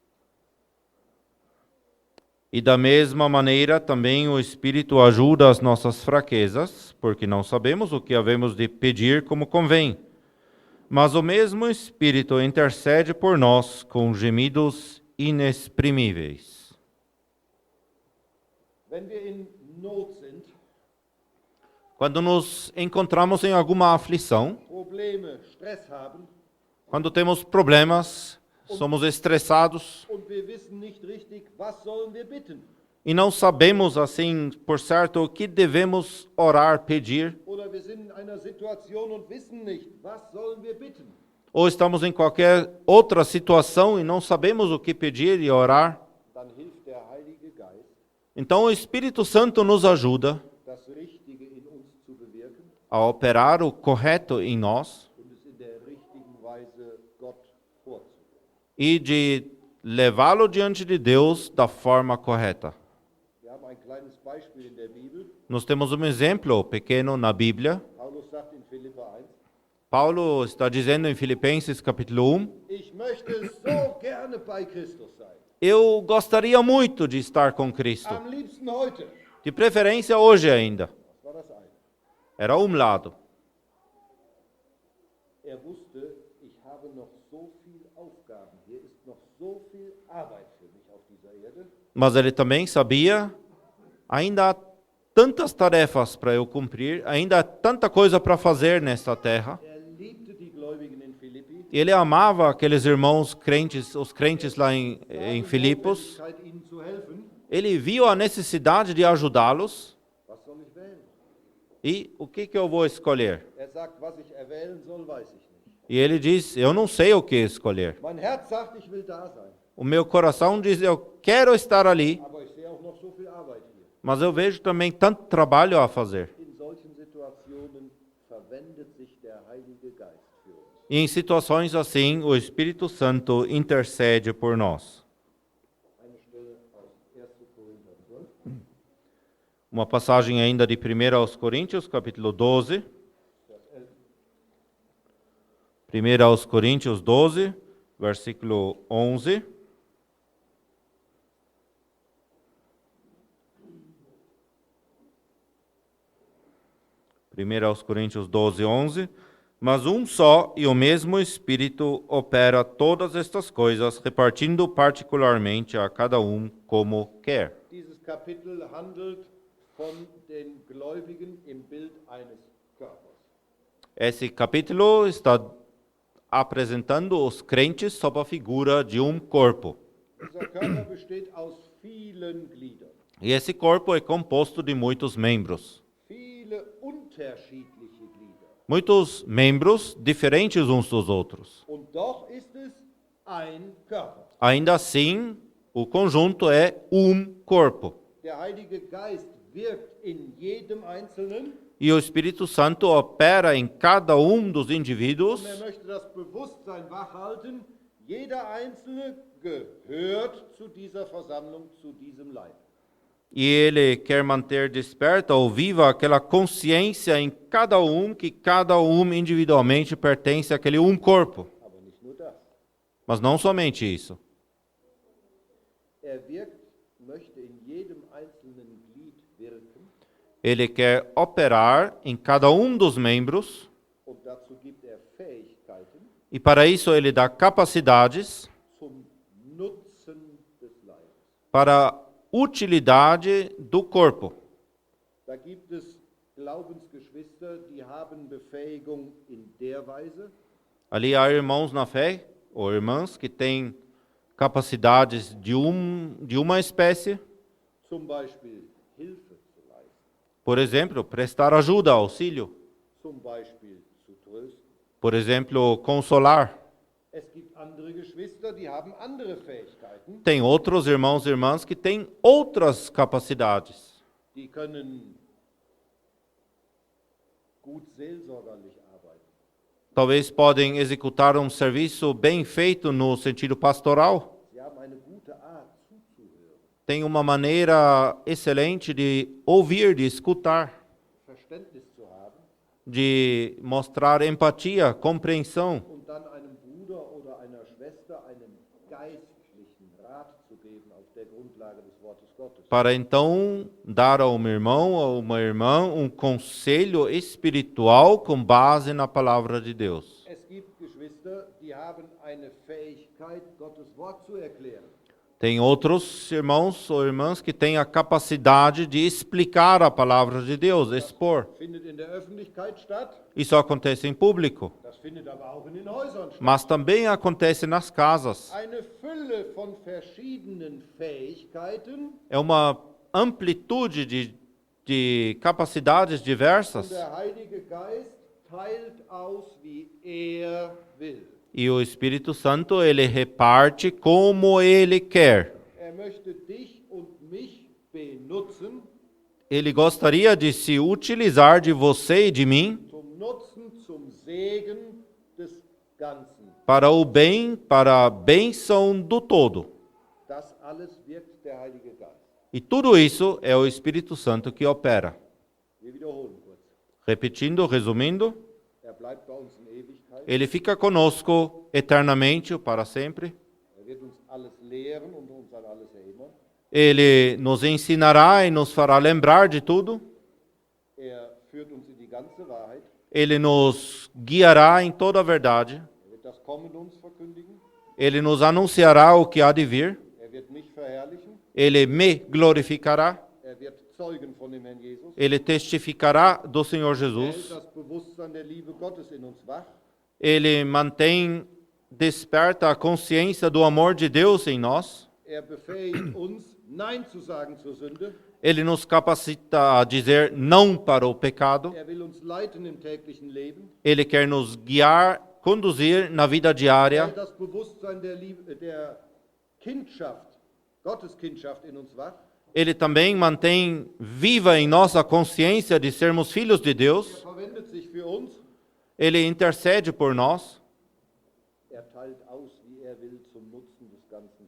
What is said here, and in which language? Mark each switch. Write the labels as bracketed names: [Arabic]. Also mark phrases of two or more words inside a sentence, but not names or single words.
[Portuguese] E da mesma maneira também o Espírito ajuda as nossas fraquezas, porque não sabemos o que havemos de pedir como convém. Mas o mesmo Espírito intercede por nós com gemidos inexprimíveis. [German] Wenn wir in Not sind, [Portuguese] Quando nos encontramos em alguma aflição, [German] Probleme, Stress haben [Portuguese] quando temos problemas, somos estressados [German] und wir wissen nicht richtig, was sollen wir bitten? [Portuguese] e não sabemos assim por certo o que devemos orar, pedir, [German] Oder wir sind in einer Situation und wissen nicht, was sollen wir bitten? [Portuguese] ou estamos em qualquer outra situação e não sabemos o que pedir e orar, [German] Dann hilft der Heilige Geist, [Portuguese] então o Espírito Santo nos ajuda [German] das Richtige in uns zu bewirken [Portuguese] a operar o correto em nós [German] und es in der richtigen Weise Gott vorzubringen. [Portuguese] e de levá-lo diante de Deus da forma correta. [German] Wir haben ein kleines Beispiel in der Bibel. [Portuguese] Nós temos um exemplo pequeno na Bíblia. [German] Paulus sagt in Philipper 1, [Portuguese] Paulo está dizendo em Filipenses capítulo 1, [German] ich möchte so gerne bei Christus sein. [Portuguese] eu gostaria muito de estar com Cristo, [German] Am liebsten heute. [Portuguese] de preferência hoje ainda. [German] Das war das eine. [Portuguese] Era um lado. [German] Wusste, ich habe noch so viel Aufgaben. Hier ist noch so viel Arbeit für mich auf dieser Erde. [Portuguese] Mas ele também sabia, ainda há tantas tarefas para eu cumprir, ainda há tanta coisa para fazer nesta terra. [German] Liebte die Gläubigen in Philippi. [Portuguese] Ele amava aqueles irmãos crentes, os crentes lá em Filipos. [German] Notwendigkeit, ihnen zu helfen. [Portuguese] Ele viu a necessidade de ajudá-los. [German] Was soll ich wählen? [Portuguese] E o que eu vou escolher? [German] Sagt, was ich erwählen soll, weiß ich nicht. [Portuguese] E ele diz, eu não sei o que escolher. [German] Mein Herz sagt, ich will da sein. [Portuguese] O meu coração diz, eu quero estar ali, [German] Aber ich sehe auch noch so viel Arbeit hier. [Portuguese] mas eu vejo também tanto trabalho a fazer. [German] In solchen Situationen verwendet sich der Heilige Geist für uns. [Portuguese] E em situações assim, o Espírito Santo intercede por nós. [German] Eine Stelle aus 1. Korinther 12. [Portuguese] Uma passagem ainda de 1 aos Coríntios, capítulo 12. 1 aos Coríntios 12, versículo 11. Primeiro aos Coríntios 12, 11. Mas um só e o mesmo Espírito opera todas estas coisas, repartindo particularmente a cada um como quer. [German] Dieses Kapitel handelt von den Gläubigen im Bild eines Körpers. [Portuguese] Esse capítulo está apresentando os crentes sob a figura de um corpo. [German] Dieser Körper besteht aus vielen Gliedern, [Portuguese] E esse corpo é composto de muitos membros. [German] viele unterschiedliche Glieder. [Portuguese] Muitos membros diferentes uns dos outros. [German] Und doch ist es ein Körper. [Portuguese] Ainda assim, o conjunto é um corpo. [German] Der Heilige Geist wirkt in jedem Einzelnen [Portuguese] E o Espírito Santo opera em cada um dos indivíduos. [German] und möchte das Bewusstsein wachhalten, jeder Einzelne gehört zu dieser Versammlung, zu diesem Leib. [Portuguese] E ele quer manter desperta ou viva aquela consciência em cada um, que cada um individualmente pertence àquele um corpo. [German] Aber nicht nur das. [Portuguese] Mas não somente isso. [German] Möchte in jedem einzelnen Glied wirken [Portuguese] Ele quer operar em cada um dos membros. [German] und dazu gibt Fähigkeiten [Portuguese] E para isso ele dá capacidades [German] zum Nutzen des Leibes. [Portuguese] para a utilidade do corpo. [German] Da gibt es Glaubensgeschwister, die haben Befähigung in der Weise, [Portuguese] Ali há irmãos na fé, ou irmãs, que têm capacidades de uma espécie. [German] zum Beispiel Hilfe zu leisten, [Portuguese] Por exemplo, prestar ajuda, auxílio. [German] zum Beispiel zu trösten. [Portuguese] Por exemplo, consolar. [German] Es gibt andere Geschwister, die haben andere Fähigkeiten, [Portuguese] Tem outros irmãos e irmãs que têm outras capacidades. [German] die können gut seelsorgerlich arbeiten. [Portuguese] Talvez podem executar um serviço bem feito no sentido pastoral. [German] Sie haben eine gute Art zuzuhören, [Portuguese] Tem uma maneira excelente de ouvir, de escutar, [German] Verständnis zu haben [Portuguese] de mostrar empatia, compreensão, [German] und dann einem Bruder oder einer Schwester einen geistlichen Rat zu geben auf der Grundlage des Wortes Gottes. [Portuguese] para então dar a um irmão ou uma irmã um conselho espiritual com base na palavra de Deus. [German] Es gibt Geschwister, die haben eine Fähigkeit, Gottes Wort zu erklären. [Portuguese] Tem outros irmãos ou irmãs que têm a capacidade de explicar a palavra de Deus, expor. [German] Findet in der Öffentlichkeit statt, [Portuguese] Isso acontece em público, [German] das findet aber auch in den Häusern statt. [Portuguese] mas também acontece nas casas. [German] Eine Fülle von verschiedenen Fähigkeiten [Portuguese] É uma amplitude de capacidades [German] und [Portuguese] diversas [German] der Heilige Geist teilt aus, wie will. [Portuguese] e o Espírito Santo ele reparte como ele quer. [German] Möchte dich und mich benutzen, [Portuguese] Ele gostaria de se utilizar de você e de mim [German] zum Nutzen, zum Segen des Ganzen. [Portuguese] para o bem, para a bênção do todo. [German] Das alles wirkt der Heilige Geist. [Portuguese] E tudo isso é o Espírito Santo que opera. [German] Wir wiederholen kurz. [Portuguese] Repetindo, resumindo, [German] Bleibt bei uns in Ewigkeit. [Portuguese] ele fica conosco eternamente, para sempre. [German] Wird uns alles lehren und uns an alles erinnern. [Portuguese] Ele nos ensinará e nos fará lembrar de tudo. [German] Führt uns in die ganze Wahrheit. [Portuguese] Ele nos guiará em toda a verdade. [German] Wird das Kommen uns verkündigen. [Portuguese] Ele nos anunciará o que há de vir. [German] Wird mich verherrlichen. [Portuguese] Ele me glorificará. [German] Wird zeugen von dem Herrn Jesus. [Portuguese] Ele testificará do Senhor [German] Hält [Portuguese] Jesus. [German] das Bewusstsein der Liebe Gottes in uns wach. [Portuguese] Ele mantém, desperta a consciência do amor de Deus em nós. [German] Befähigt uns, Nein zu sagen zur Sünde. [Portuguese] Ele nos capacita a dizer não para o pecado. [German] Will uns leiten im täglichen Leben. [Portuguese] Ele quer nos guiar, conduzir na vida diária. [German] Hält das Bewusstsein der Liebe, der Kindschaft, Gottes Kindschaft in uns wach. [Portuguese] Ele também mantém viva em nossa consciência de sermos filhos de Deus. [German] Verwendet sich für uns. [Portuguese] Ele intercede por nós. [German] Teilt aus, wie will, zum Nutzen des Ganzen.